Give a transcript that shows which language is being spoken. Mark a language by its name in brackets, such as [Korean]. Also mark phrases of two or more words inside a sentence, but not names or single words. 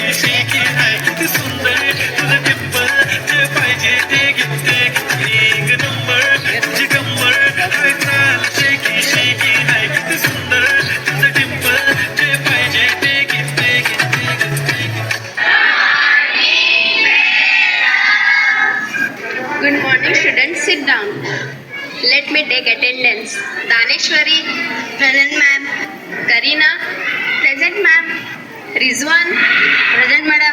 [Marathi] शेकी हाय किती सुंदर तुझं टिप्पल जे पाहिजे ते घेते एक नंबर तुझी कंबर हाय चाल शेकी शेकी हाय किती सुंदर तुझं टिप्पल जे पाहिजे ते घेते. [English] Good morning students, sit down. Let me take attendance. Daneshwari, present ma'am. Karina, present ma'am. Rizwan, present madam.